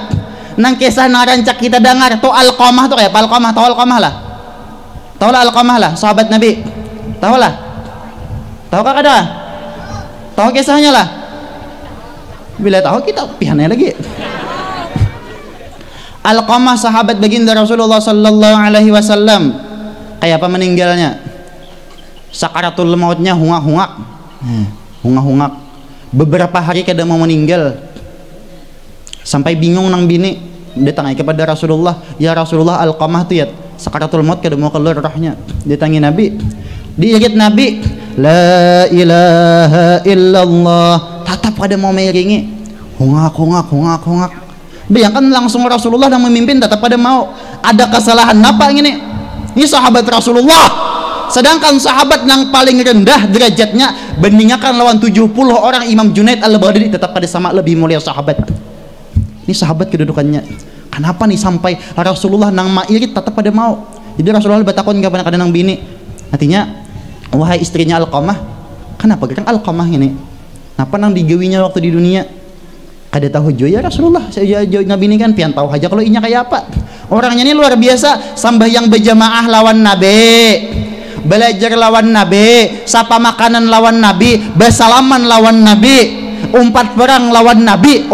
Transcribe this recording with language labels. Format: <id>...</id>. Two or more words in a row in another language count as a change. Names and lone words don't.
<bjn>Nang kisah narancak kita dengar tuh Alqamah tuh kayak Alqamah, tahu Alqamah lah. Tahu lah Alqamah lah, sahabat Nabi. Tahu lah. Tahu kah kada? Tahu kisahnya lah. Bila tahu kita pihannya lagi. Alqamah sahabat baginda Rasulullah</bjn> <ar>صلى الله عليه وسلم</ar> <bjn>kayak apa meninggalnya, sakaratul mautnya hungak-hungak beberapa hari kada mau meninggal sampai bingung nang bini Datang kepada Rasulullah, ya Rasulullah, Alqamah tuh ya sakaratul maut kada mau keluar rohnya. Datangi Nabi, diirit Nabi,</bjn> <ar>لا إله إلا الله,</ar> <bjn>tatap kada mau meiringi, hungak. Bayangkan langsung Rasulullah yang memimpin tetap pada mau. Ada kesalahan apa ini? Ini sahabat Rasulullah. Sedangkan sahabat yang paling rendah derajatnya bandingkan lawan 70 orang Imam Junaid Al-Baghdadi tetap pada sama lebih mulia sahabat. Ini sahabat kedudukannya. Kenapa nih sampai Rasulullah nang mairit tetap pada mau? Jadi Rasulullah bertakon kepada kadang bini. Artinya, wahai istrinya Alqamah, kenapa gerang Alqamah ini? Kenapa nang digawinya waktu di dunia? Kada tahu juga ya Rasulullah. Saya Nabi ini kan pian tahu aja kalau inya kayak apa. Orangnya ini luar biasa, sambah yang berjamaah lawan Nabi, belajar lawan Nabi, sapa makanan lawan Nabi, bersalaman lawan Nabi, umpat perang lawan Nabi.</bjn>